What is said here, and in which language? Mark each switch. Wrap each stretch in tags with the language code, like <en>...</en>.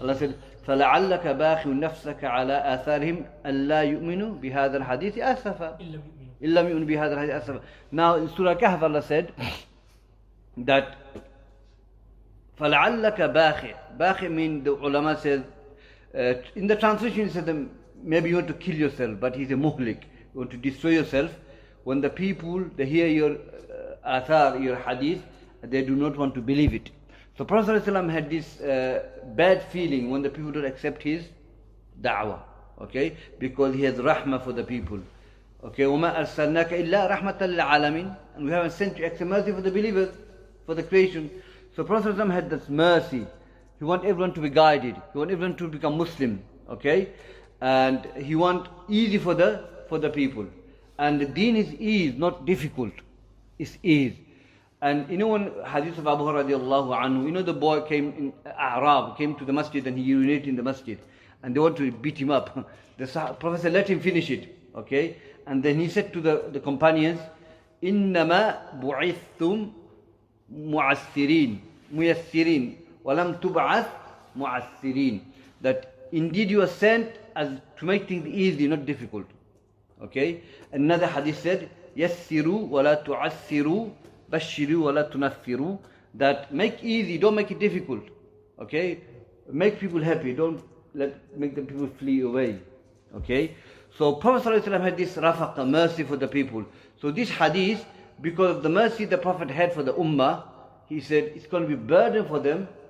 <en>Allah said,</en> <ar>فَلَعَلَّكَ بَاخِعُ نَفْسَكَ عَلَىٰ آثَارِهِمْ أَلَّا يُؤْمِنُوا بِهَذَا الْحَدِيثِ أَسَفًا إِلَّا يُؤْمِنُوا بِهَذَا الْحَدِيثِ أَسَفًا.</ar> <en>Now in Surah Al-Kahf, Allah said that</en> <ar>فَلَعَلَّكَ بَاخِعُ</ar> <en>means, the ulama says, in the translation it said maybe you want to kill yourself, but he's a muhlik, you want to destroy yourself. When the people, they hear your athar, your hadith, they do not want to believe it. So Prophet ﷺ had this bad feeling when the people don't accept his da'wah, okay? Because he has rahmah for the people. Okay,</en> <ar>وَمَا أَرْسَلْنَاكَ إِلَّا رَحْمَةً لِلْعَالَمِينَ.</ar> <en>And we haven't sent you except mercy for the believers, for the creation. So Prophet ﷺ had this mercy. He wants everyone to be guided. He wants everyone to become Muslim, okay? And he wants easy for the people. And the deen is ease, not difficult. It's ease. And you know, one hadith of Abu Hurairah radiallahu anhu, you know, the boy came to the masjid and he urinated in the masjid. And they want to beat him up. The Prophet said, let him finish it. Okay? And then he said to the companions,</en> <ar>إِنَّمَا بُعِثْتُمْ مُيَسِّرِينَ وَلَمْ تُبْعَثْ مُعَسِّرِينَ.</ar> <en>That indeed you are sent as to make things easy, not difficult. Okay? Another hadith said,</en> <ar>يَسِّرُوا وَلَا تُعَسِّرُوا بَشِّرُوا وَلَا تُنَفِّرُوا.</ar> <en>That make easy, don't make it difficult. Okay? Make people happy, don't make the people flee away. Okay? So Prophet ﷺ had this rafaqa, mercy for the people. So this hadith, because of the mercy the Prophet had for the ummah, he said, it's going to be burden for them.</en>